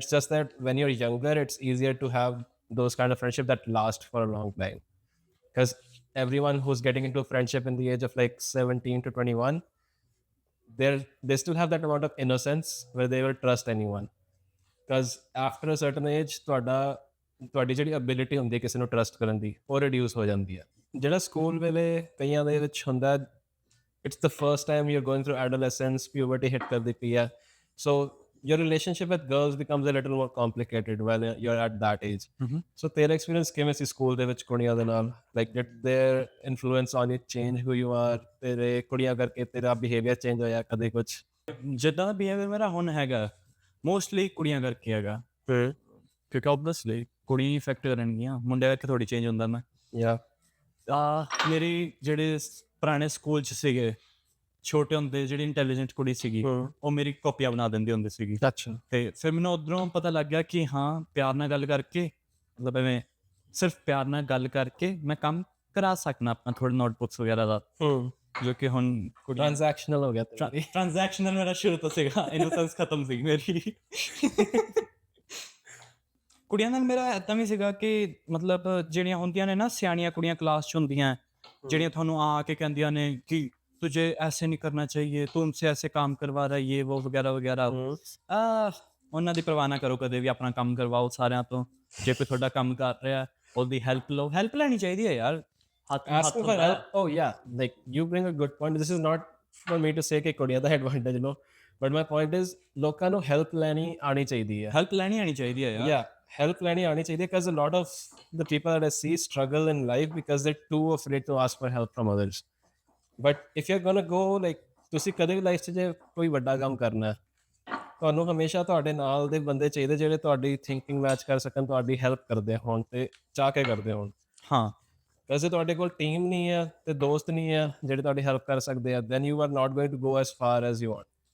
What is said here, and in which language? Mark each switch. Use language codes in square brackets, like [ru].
[en] It's just that when you're younger, it's easier to have those kind of friendship that last for a long time, because everyone who's getting into a friendship in the age of like 17 to 21, they still have that amount of innocence where they will trust anyone, because after a certain age [pa] ਤੁਹਾਡੀ ਜਿਹੜੀ ability ਹੁੰਦੀ ਹੈ ਕਿਸੇ ਨੂੰ trust ਕਰਨ ਦੀ, ਉਹ reduce ਹੋ ਜਾਂਦੀ ਹੈ। ਜਿਹੜਾ ਸਕੂਲ ਵੇਲੇ ਕਈਆਂ ਦੇ ਵਿੱਚ ਹੁੰਦਾ, [en] it's the first time you are going through adolescence, puberty [pa] hit ਕਰਦੀ ਪਈ ਹੈ, [en] So your relationship with girls becomes a little more complicated while you're at that age. [pa] So ਤੇਰਾ experience ਕਿਵੇਂ ਸੀ ਸਕੂਲ ਦੇ ਵਿੱਚ ਕੁੜੀਆਂ ਦੇ ਨਾਲ? [en] Like did their influence on you change who you are? [pa] ਤੇਰੇ ਕੁੜੀਆਂ ਕਰਕੇ ਤੇਰਾ ਬਿਹੇਵੀਅਰ ਚੇਂਜ ਹੋਇਆ ਕਦੇ ਕੁਝ? ਜਿੱਦਾਂ ਦਾ ਬਿਹੇਵੀਅਰ ਮੇਰਾ ਹੁਣ ਹੈਗਾ, ਮੋਸਟਲੀ ਕੁੜੀਆਂ ਕਰਕੇ ਹੈਗਾ, ਕਿਉਂਕਿ ਓਬਵੀਅਸਲੀ ਕੁੜੀਆਂ ਇਫੈਕਟ ਕਰਨਗੀਆਂ, ਮੁੰਡਿਆਂ ਕਰਕੇ ਥੋੜ੍ਹੀ ਚੇਂਜ ਹੁੰਦਾ ਮੈਂ। ਮੇਰੀ ਜਿਹੜੇ ਪੁਰਾਣੇ ਸਕੂਲ 'ਚ ਸੀਗੇ, ਛੋਟੇ ਹੁੰਦੇ ਜਿਹੜੀ ਇੰਟੈਲੀਜੈਂਟ ਕੁੜੀ ਸੀਗੀ, ਉਹ ਮੇਰੀ ਕਾਪੀਆਂ ਬਣਾ ਦਿੰਦੀ ਹੁੰਦੀ ਸੀਗੀ। ਅੱਛਾ। ਤੇ ਫਿਰ ਮੈਨੂੰ ਉੱਧਰੋਂ ਪਤਾ ਲੱਗ ਗਿਆ ਕਿ ਹਾਂ, ਪਿਆਰ ਨਾਲ ਗੱਲ ਕਰਕੇ, ਮਤਲਬ ਐਵੇਂ ਸਿਰਫ ਪਿਆਰ ਨਾਲ ਗੱਲ ਕਰਕੇ ਮੈਂ ਕੰਮ ਕਰਾ ਸਕਣਾ ਆਪਣਾ, ਥੋੜ੍ਹਾ ਨੋਟਬੁੱਕਸ ਵਗੈਰਾ ਦਾ, ਜੋ ਕਿ ਹੁਣ ਟ੍ਰਾਂਜੈਕਸ਼ਨਲ ਹੋ ਗਿਆ। ਟ੍ਰਾਂਜੈਕਸ਼ਨਲ ਮੇਰਾ ਸ਼ੁਰੂ ਤੋਂ ਸੀਗਾ, ਇਨੋਸੈਂਸ ਖਤਮ ਸੀ ਮੇਰੀ। ਕੁੜੀਆਂ ਨਾਲ ਮੇਰਾ ਇੱਦਾਂ ਵੀ ਸੀਗਾ ਕਿ ਮਤਲਬ ਜਿਹੜੀਆਂ ਹੁੰਦੀਆਂ ਨੇ ਨਾ ਸਿਆਣੀਆਂ ਕੁੜੀਆਂ ਕਲਾਸ 'ਚ ਹੁੰਦੀਆਂ, ਜਿਹੜੀਆਂ ਤੁਹਾਨੂੰ ਆ ਕੇ ਕਹਿੰਦੀਆਂ ਨੇ ਕਿ [hi] तुझे ऐसे नहीं करना चाहिए, तुमसे ऐसे काम करवा रहा है, ये वो वगैरह वगैरह। [pa] ਉਹਨਾਂ ਦੀ ਪਰਵਾਹ ਨਾ ਕਰੋ ਕਦੇ ਵੀ, ਆਪਣਾ ਕੰਮ ਕਰਵਾਓ ਸਾਰਿਆਂ ਤੋਂ। ਜੇ ਕੋਈ ਤੁਹਾਡਾ ਕੰਮ ਕਰ ਰਿਹਾ, ਉਹਦੀ ਹੈਲਪ ਲਓ, ਹੈਲਪ ਲੈਣੀ ਚਾਹੀਦੀ ਹੈ ਯਾਰ। [en] Asking for help, oh yeah, like you bring a good point. This is not for me to say [pa] ਕਿ ਕੁੜੀਆਂ ਦਾ [en] advantage, you know, but my point is [pa] ਲੋਕਾਂ ਨੂੰ help ਲੈਣੀ ਆਣੀ ਚਾਹੀਦੀ ਹੈ। ਹੈਲਪ ਲੈਣੀ ਆਣੀ ਚਾਹੀਦੀ ਹੈ ਯਾਰ। [en] Yeah, help [pa] ਲੈਣੀ ਆਣੀ ਚਾਹੀਦੀ ਹੈ, [en] because a lot of the people that I see struggle in life because they're too afraid to ask for help from others. But if you're gonna go like, [pa] ਤੁਸੀਂ ਕਦੇ ਵੀ ਲਾਈਫ 'ਚ ਜੇ ਕੋਈ ਵੱਡਾ ਕੰਮ ਕਰਨਾ, ਤੁਹਾਨੂੰ ਹਮੇਸ਼ਾ ਤੁਹਾਡੇ ਨਾਲ ਦੇ ਬੰਦੇ ਚਾਹੀਦੇ ਜਿਹੜੇ ਤੁਹਾਡੀ ਥਿੰਕਿੰਗ ਮੈਚ ਕਰ ਸਕਣ, ਤੁਹਾਡੀ ਹੈਲਪ ਕਰਦੇ ਹੋਣ ਤੇ ਚਾਹ ਕੇ ਕਰਦੇ ਹੋਣ। ਹਾਂ, ਵੈਸੇ ਤੁਹਾਡੇ ਕੋਲ ਟੀਮ ਨਹੀਂ ਹੈ ਤੇ ਦੋਸਤ ਨਹੀਂ ਹੈ ਜਿਹੜੇ ਤੁਹਾਡੀ ਹੈਲਪ ਕਰ ਸਕਦੇ ਆ, [en] then you are not going to go as far as you want.